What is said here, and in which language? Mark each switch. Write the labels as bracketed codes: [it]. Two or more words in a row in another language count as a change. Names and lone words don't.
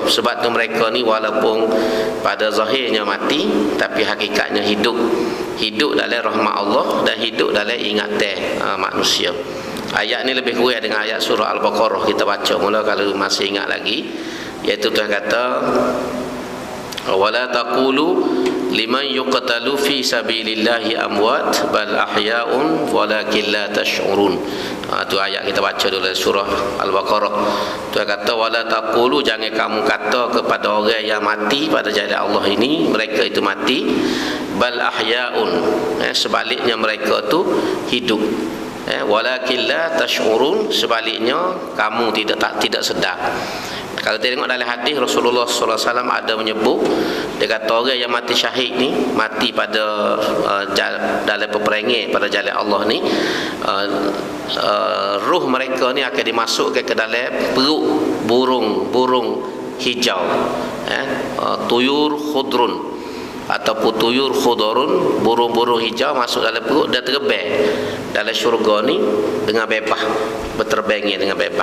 [ms] Sebab tu mereka ni walaupun pada zahirnya mati, tapi hakikatnya hidup dalam rahmat Allah dan hidup dalam ingatan manusia. Ayat ni lebih kurang dengan ayat surah Al-Baqarah kita baca mula kalau masih ingat lagi, iaitu Tuhan kata, [ar] ولا تقولوا لمن يقتل في سبيل الله أموات بل أحياء ولكن لا تشعرون. [ms] Itu ayat kita baca dalam surah Al-Baqarah. Tuhan kata, [ar] ولا تقولوا, [ms] jangan kamu kata kepada orang yang mati pada jalan Allah ini mereka itu mati, [ar] بل أحياء, [ms] sebaliknya mereka itu hidup. [ar] ولكن لا تشعرون, [ms] sebaliknya kamu tidak sedar. Kalau tengok dalam hadis Rasulullah SAW ada menyebut, dia kata orang yang mati syahid ni, mati pada dalam peperangan pada jalan Allah ni, ruh mereka ni akan dimasukkan ke dalam perut burung hijau, [ar] طيور خضر [ms] ataupun [ar] طيور خضر, [ms] burung-burung hijau masuk dalam perut dan terbang dalam syurga ni dengan bebas, berterbangnya dengan bebas.